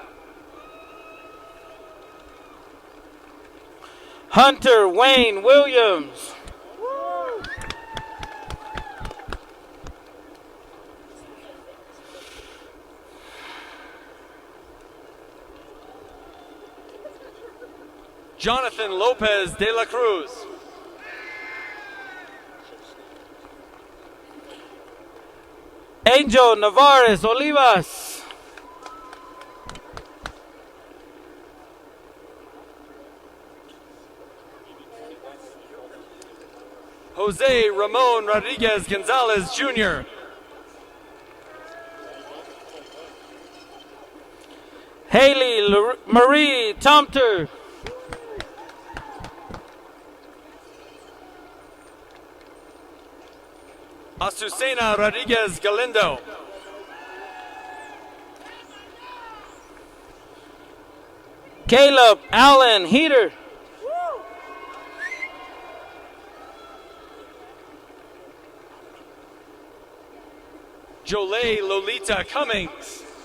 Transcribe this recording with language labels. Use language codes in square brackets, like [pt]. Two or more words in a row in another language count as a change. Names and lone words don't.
[en] Hunter Wayne Williams. Jonathan Lopez de la Cruz. Angel Navarez Olivas. Jose Ramon Rodriguez Gonzalez Jr. Haley Marie Tomter. Azucena Rodriguez Galindo. Caleb Allen Heater. Jolay Lolita Cummings.